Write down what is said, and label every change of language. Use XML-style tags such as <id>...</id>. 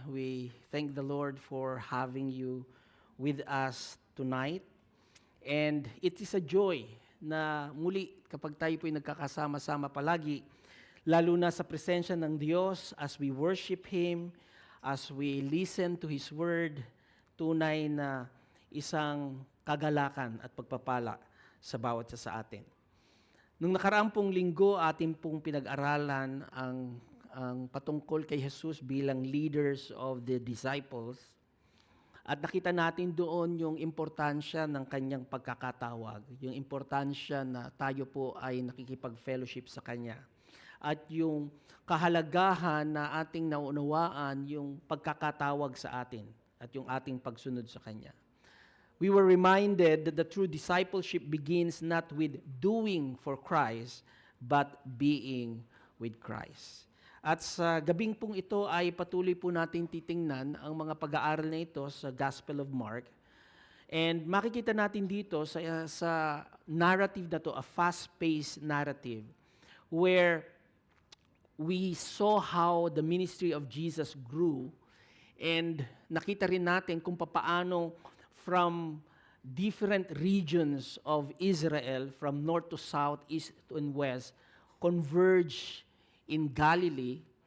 <en>We thank the Lord for having you with us tonight. And it is a joy</en> <tl>na muli kapag tayo po'y nagkakasama-sama palagi, lalo na sa presensya ng Diyos</tl> <en>as we worship Him, as we listen to His Word,</en> <tl>tunay na isang kagalakan at pagpapala sa bawat isa sa atin. Nung nakaraang pong linggo, atin pong pinag-aralan ang patungkol kay Jesus bilang</tl> <en>leaders of the disciples.</en> <tl>At nakita natin doon yung importansya ng kanyang pagkakatawag, yung importansya na tayo po ay nakikipag-fellowship sa kanya. At yung kahalagahan na ating naunawaan yung pagkakatawag sa atin at yung ating pagsunod sa kanya.</tl> <en>We were reminded that the true discipleship begins not with doing for Christ, but being with Christ.</en> <tl>At sa gabing pong ito ay patuloy po natin titingnan ang mga pag-aaral na ito sa Gospel of Mark.</tl> <en>And</en> <tl>makikita natin dito sa</tl> <en>narrative</en> <tl>na to,</tl> <en>a fast-paced narrative, where we saw how the ministry of Jesus grew, and</en> <tl>nakita rin natin kung papaano</tl> <en>from different regions of Israel, from north to south, east and west, converge in Galilee,</en>